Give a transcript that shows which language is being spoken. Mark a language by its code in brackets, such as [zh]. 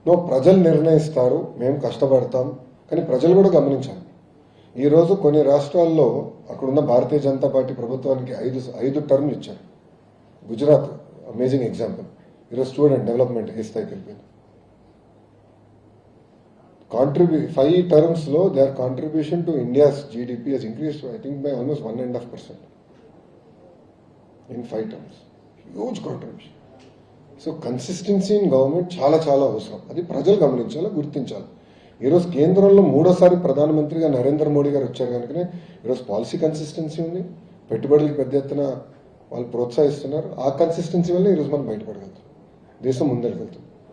[te] ప్రజలు నిర్ణయిస్తారు, మేము కష్టపడతాం. కానీ ప్రజలు కూడా గమనించాలి, ఈరోజు కొన్ని రాష్ట్రాల్లో అక్కడున్న భారతీయ జనతా పార్టీ ప్రభుత్వానికి 5 టర్మ్లు ఇచ్చారు. Gujarat amazing example. ఈరోజు స్టూడెంట్ డెవలప్మెంట్ ఏ స్థాయికి వెళ్ళిపోయింది. [en] 5 terms [te] లో [en] their contribution to India's GDP has increased, I think, by almost 1.5% in 5 terms. Huge contribution. So consistency in government [te] చాలా చాలా అవసరం. అది ప్రజలు గమనించాలి, గుర్తించాలి. ఈరోజు కేంద్రంలో 3వసారి ప్రధానమంత్రిగా నరేంద్ర మోడీ గారు వచ్చారు కనుకనే ఈరోజు పాలసీ కన్సిస్టెన్సీ ఉంది, పెట్టుబడులకు పెద్ద ఎత్తున వాళ్ళు ప్రోత్సహిస్తున్నారు. ఆ కన్సిస్టెన్సీ వల్ల ఈరోజు మనం బయటపడగలుగుతాం, దేశం ముందరికెళ్తాం.